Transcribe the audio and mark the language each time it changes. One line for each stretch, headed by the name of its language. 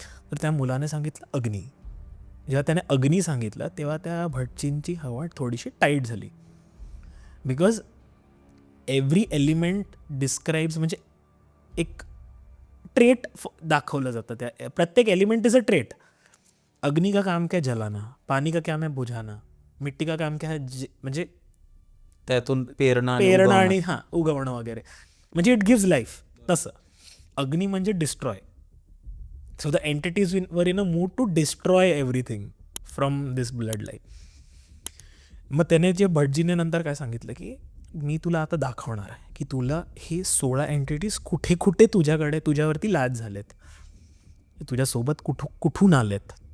Marathi: तर त्या मुलाने सांगितलं अग्नी. जेव्हा त्याने अग्नी सांगितलं तेव्हा त्या भटजींची हवा थोडीशी टाईट झाली.
English: because every element describes,
Marathi: म्हणजे एक ट्रेट दाखवलं जातं. त्या प्रत्येक
English: Element is a trait.
Hindi: अग्नि का काम क्या जलाना, पानी का काम है बुझाना, मिट्टी का काम क्या है म्हणजे
Marathi: त्यातून पेरणं पेरणं आणि उगवणं वगैरे, म्हणजे
English: It gives life.
Marathi: तसं अग्नी म्हणजे
English: Destroy. So the entities were in a mood to destroy everything from this blood line.
Marathi: मग त्याने जे भटजीने नंतर काय सांगितलं की मी तुला आता दाखवणार आहे की तुला हे 16 एंटिटीज कुठे कुठे तुझ्यावरती लाद झालेत, तुझ्यासोबत कुठून आलेत.